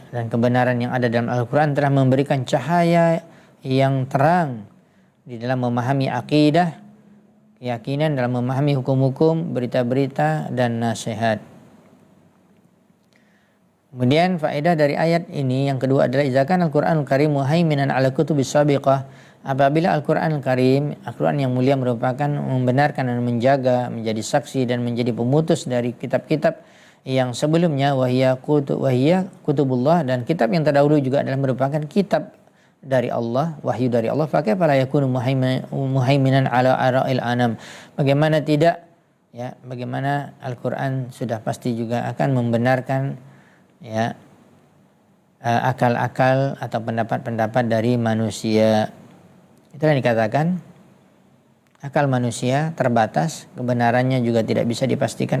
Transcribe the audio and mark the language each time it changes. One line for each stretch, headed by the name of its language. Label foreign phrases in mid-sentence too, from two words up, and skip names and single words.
Indonesian: Dan kebenaran yang ada dalam Al-Quran telah memberikan cahaya yang terang di dalam memahami akidah, keyakinan, dalam memahami hukum-hukum, berita-berita dan nasihat. Kemudian faedah dari ayat ini yang kedua adalah
Arabic: إذا كان القرآن الكريم مهيمنا على الكتب السابقة.
Indonesian: Apabila Al-Quran Al-Karim, Al-Quran yang mulia, merupakan membenarkan dan menjaga, menjadi saksi dan menjadi pemutus dari kitab-kitab yang sebelumnya,
Arabic: وهي كتب الله,
Indonesian: dan kitab yang terdahulu juga adalah merupakan kitab dari Allah, wahyu dari Allah.
Arabic: فكيف لا يكون مهيمنا على آراء الأنام.
Indonesian: Bagaimana tidak, ya, bagaimana Al-Quran sudah pasti juga akan membenarkan, ya, akal-akal atau pendapat-pendapat dari manusia. Itulah yang dikatakan akal manusia terbatas, kebenarannya juga tidak bisa dipastikan.